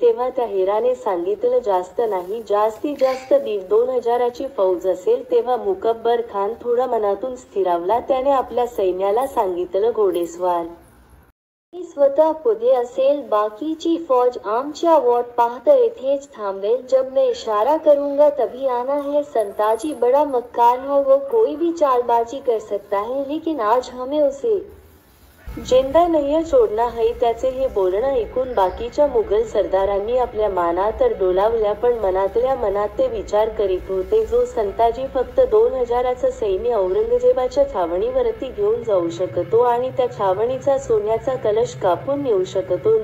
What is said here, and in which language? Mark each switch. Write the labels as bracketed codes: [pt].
[mr] तेव्हा त्या हेराने सांगितलं, जास्त नाही, जास्तीत जास्त 1,500-2,000ची फौज असेल. तेव्हा मुकब्बर खान थोडा मनातून स्थिरावला. त्याने आपल्या सैन्याला सांगितलं, घोडेस्वार मी स्वतः पुढे असेल, बाकीची फौज आमच्या वाट पाहत इथेच थांबेल. [hi] जब मैं इशारा करूंगा तभी आना है. संताजी बड़ा मक्कार है, वो कोई भी चालबाजी कर सकता है, लेकिन आज हमें उसे जिंदा नहीं छोडना है. [mr] त्याचे हे बोलणं ऐकून बाकीच्या मुघल सरदारांनी आपल्या माना तर डोलावल्या, पण मनातल्या मनात ते विचार करीत होते, जो संताजी फक्त 2,000चं सैन्य औरंगजेबाच्या छावणीवरती घेऊन जाऊ शकतो आणि त्या छावणीचा सोन्याचा कलश कापून नेऊ शकतो.